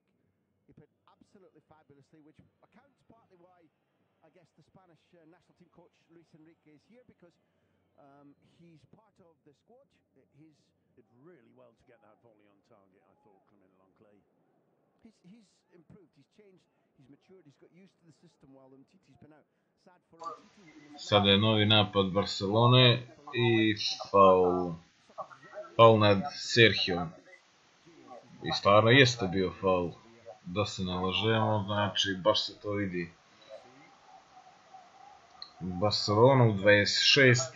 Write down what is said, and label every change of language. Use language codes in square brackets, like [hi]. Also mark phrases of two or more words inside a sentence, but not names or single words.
[en] He played absolutely fabulously, which accounts partly why I guess the Spanish national team coach Luis Enrique is here, because he's part of the squad. He's did really well to get that volley on target, I thought, Clement Lenglet. He's improved, he's changed, he's matured, he's got used to the system while Umtiti's been out. Sad for Umtiti. [sr] Sada je novi napad Barcelone i faul nad Serhijom. I stvarno jeste bio faul. Da se ne lažemo, znači baš se to vidi. Barcelona u 26.